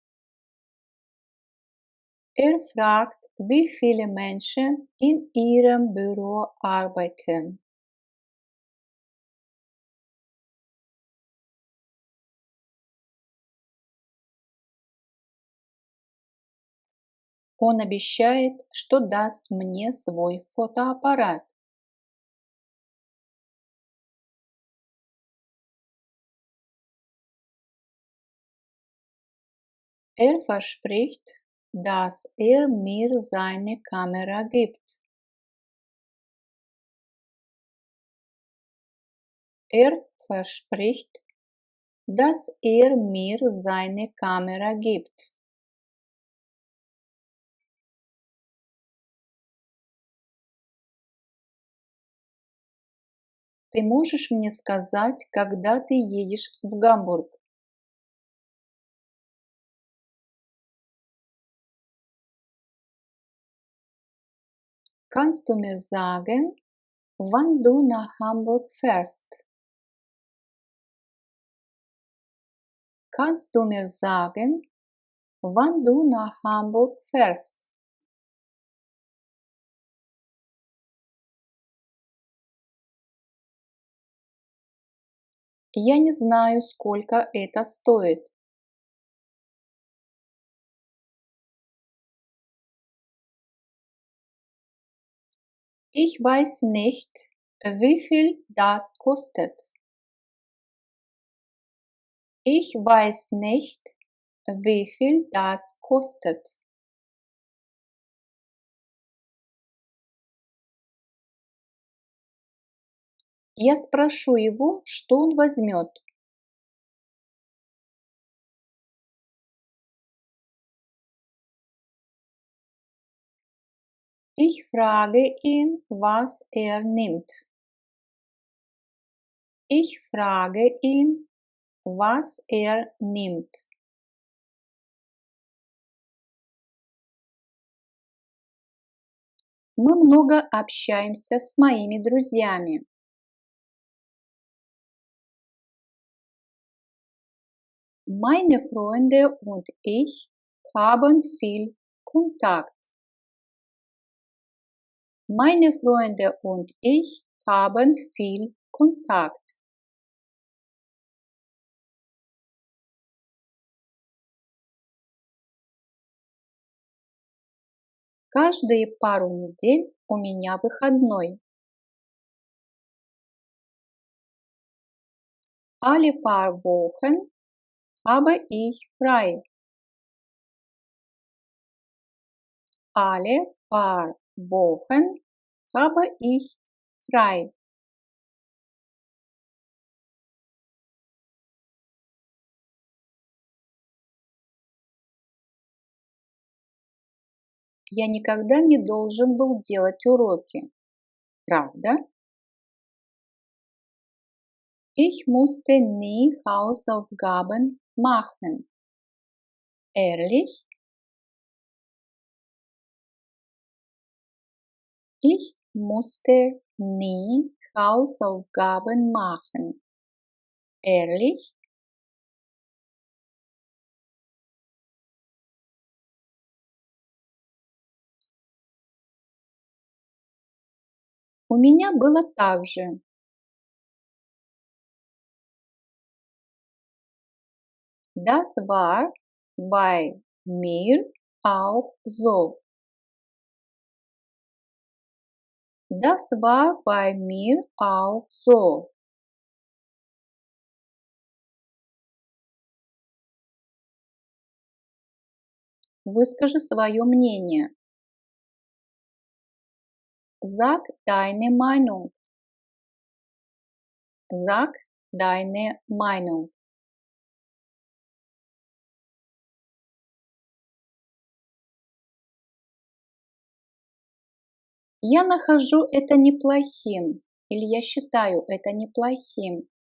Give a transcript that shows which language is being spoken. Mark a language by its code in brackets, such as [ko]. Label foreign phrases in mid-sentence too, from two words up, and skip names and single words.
[de] Fragt, wie viele Menschen in Ihrem Büro arbeiten. [ru] Он обещает, что даст мне свой фотоаппарат. [de] Verspricht, dass mir seine Kamera gibt. Verspricht, dass mir seine Kamera gibt. [ru] Ты можешь мне сказать, когда ты едешь в Гамбург? [de] Kannst du mir sagen, wann du nach Hamburg fährst? Kannst du mir sagen, wann du nach Hamburg fährst? [ru] Я не знаю, сколько это стоит. [de] Ich weiß nicht, wie viel das kostet. Ich weiß nicht, wie viel das kostet. [ru] Я спрошу его, что он возьмет. [de] Ich frage ihn, was nimmt. Ich frage ihn, was nimmt. [ru] Мы много общаемся с моими друзьями. [de] Meine Freunde und ich haben viel Kontakt. Meine Freunde und ich haben viel Kontakt. [ru] Каждые пару недель у меня выходной. [de] Alle paar Wochen habe ich frei. Alle paar Wochen habe ich frei. [ru] Я никогда не должен был делать уроки. Правда? [de] Ich musste nie Hausaufgaben machen. Ehrlich? Ich musste nie Hausaufgaben machen. Ehrlich? [ru] У меня было так же. [de] Das war bei mir auch so. Das war bei mir auch so. [ru] Выскажи свое мнение. [de] Sag deine Meinung. Sag deine Meinung. [ru] Я нахожу это неплохим, или я считаю это неплохим.